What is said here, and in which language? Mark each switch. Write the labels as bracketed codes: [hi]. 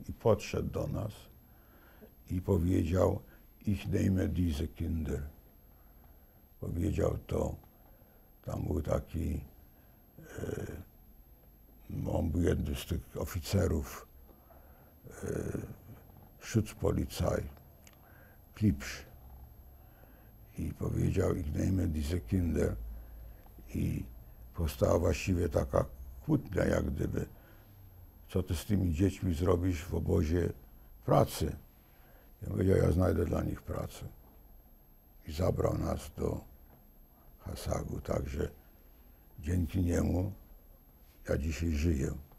[pl] I podszedł do nas i powiedział: [de] Ich nehme diese Kinder. [pl] Powiedział to. Tam był taki, on był jednym z tych oficerów Schutzpolizei, Klipsch. I powiedział: [de] Ich nehme diese Kinder. [pl] I powstała właściwie taka kłótnia, jak gdyby, co ty z tymi dziećmi zrobisz w obozie pracy. Ja powiedział: ja znajdę dla nich pracę. I zabrał nas do Hasagu, także dzięki niemu ja dzisiaj żyję.